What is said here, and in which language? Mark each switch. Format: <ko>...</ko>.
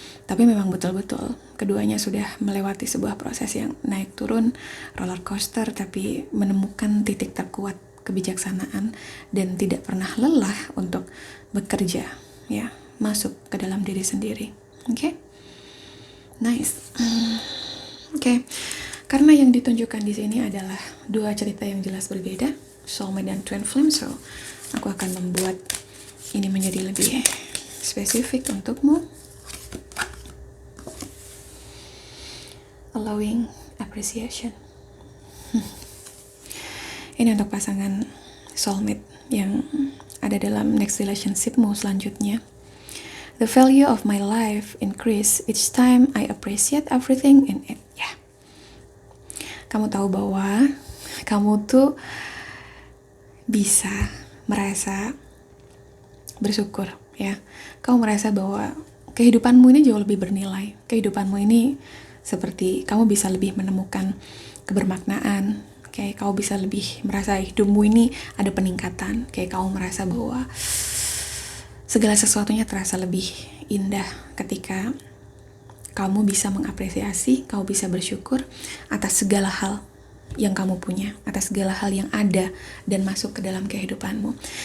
<id>Tapi memang betul-betul keduanya sudah melewati sebuah proses yang naik turun, roller coaster, tapi menemukan titik terkuat kebijaksanaan dan tidak pernah lelah untuk bekerja, ya, masuk ke dalam diri sendiri. Oke? Nice. Oke. Karena yang ditunjukkan di sini adalah 2 cerita yang jelas berbeda, soulmate dan twin flame, so aku akan membuat ini menjadi lebih spesifik untukmu.</id> <en>Allowing appreciation.</en> <id>Ini untuk pasangan soulmate yang ada dalam next relationshipmu selanjutnya.</id> <en>The value of my life increase each time I appreciate everything in it.</en> <id>Ya, kamu tahu bahwa kamu tuh bisa merasa bersyukur, ya. Kamu merasa bahwa kehidupanmu ini jauh lebih bernilai. Kehidupanmu ini seperti kamu bisa lebih menemukan kebermaknaan, kayak kamu bisa lebih merasa hidupmu ini ada peningkatan, kayak kamu merasa bahwa segala sesuatunya terasa lebih indah ketika kamu bisa mengapresiasi, kamu bisa bersyukur atas segala hal yang kamu punya, atas segala hal yang ada dan masuk ke dalam kehidupanmu.</id>